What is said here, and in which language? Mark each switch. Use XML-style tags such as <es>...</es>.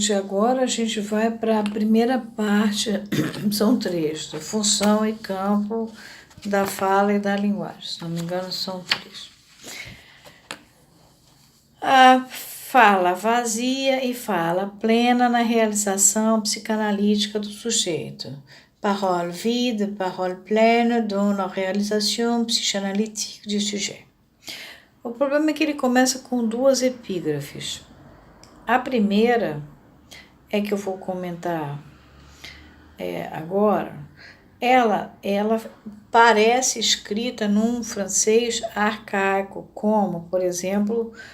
<pt>Agora a gente vai para a primeira parte, são três, da função e campo da fala e da linguagem, se não me engano são três. A fala vazia e fala plena na realização psicanalítica do sujeito.</pt> <fr>Parole vide, parole pleine dans la réalisation psychanalytique du sujet.</fr> <pt>O problema é que ele começa com duas epígrafes. A primeira é que eu vou comentar agora, ela parece escrita num francês arcaico, como, por exemplo,</pt>